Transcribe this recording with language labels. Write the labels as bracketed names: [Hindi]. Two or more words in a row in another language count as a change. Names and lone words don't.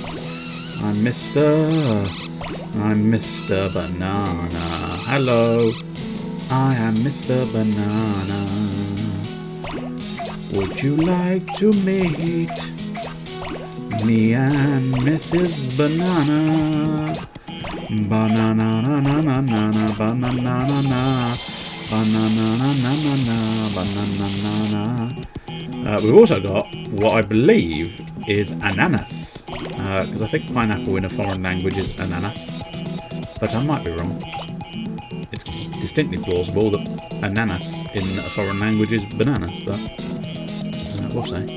[English] I'm Mr. Banana. Hello, I am Mr. Banana. Would you like to meet me and Mrs. Banana? Banana, na na na na na, banana, na na, banana, na na na na, banana, na na. We've also got what I believe is ananas, because I think pineapple in a foreign language is ananas, but I might be wrong. It's distinctly plausible that ananas in a foreign language is bananas, but we'll see.